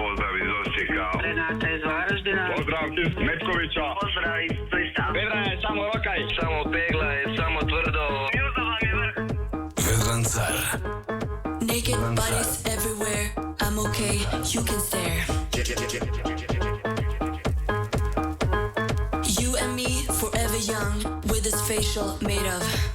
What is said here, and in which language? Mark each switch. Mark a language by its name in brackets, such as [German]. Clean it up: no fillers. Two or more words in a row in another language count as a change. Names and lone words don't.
[Croatian] Pozdrav iz Osijeka. Renata iz Varaždina. Pozdrav iz Metkovića. Pozdrav iz Splita. Vedran je samo lokaj. Samo pegla je, samo tvrdo. Južno vam je vrh. Vedran Car. [English] Naked bodies everywhere. I'm okay, you can stare. You and me, forever young, with this facial made of.